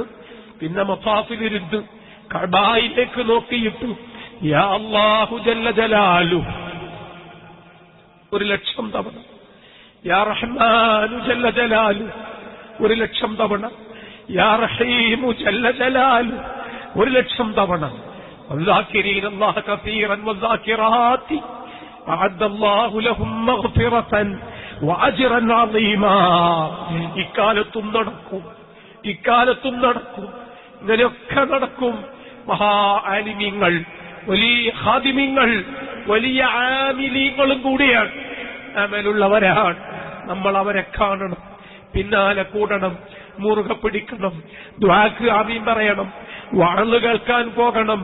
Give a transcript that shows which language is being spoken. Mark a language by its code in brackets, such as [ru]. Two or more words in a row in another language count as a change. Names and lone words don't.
[ml] പിന്നെ മത്താഫിലിരുന്ന് കഅബയിലേക്ക് നോക്കിയിട്ടു [ar] يا الله جل جلاله [ml] 1,00,000 തവണ, [ar] يا رحمن جل جلاله [ml] 1,00,000 തവണ, [ar] يا رحيم جل جلاله [ml] 1,00,000 തവണ. [ar] والذاكرين الله كثيرا والذاكرات أعد الله لهم مغفرة وأجرا عظيما. [ml] ഇക്കാലത്തും നടക്കും, ഇക്കാലത്തും നടക്കും, ഇങ്ങനെയൊക്കെ നടക്കും. മഹാ ആലിമീങ്ങൾ, വലിയ ഖാദിമീങ്ങൾ, വലിയ ആമിലീങ്ങളും കൂടിയാണ്, അമലുള്ളവരാണ്. നമ്മൾ അവരെ കാണണം, പിന്നാലെ കൂടണം, മുറുകെ പിടിക്കണം, ദുആക്ക് ആമീൻ പറയണം, വഅള് കേൾക്കാൻ പോകണം.